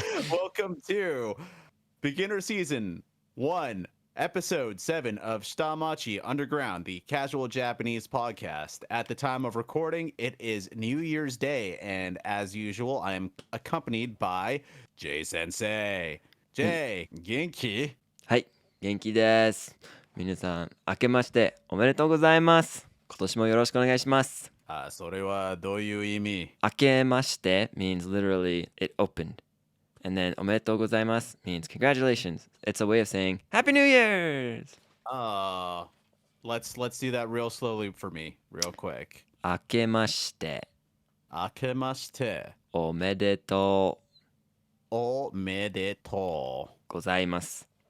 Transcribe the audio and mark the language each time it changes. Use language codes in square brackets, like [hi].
[en] Welcome to Beginner Season 1, Episode 7 of Shitamachi Underground, the casual Japanese podcast. At the time of recording, it is New Year's Day, and as usual, I am accompanied by Jay Sensei. Jay, genki? [ja] はい、元気です。皆さん、明けましておめでとうございます。今年もよろしくお願いします。それはどういう意味？ [en] 明けまして means literally it opened. And then おめでとうございます means congratulations. It's a way of saying Happy New Year's! Let's do that real slowly for me, real quick. [ja] 明けまして明けましておめでとおめでとうございます。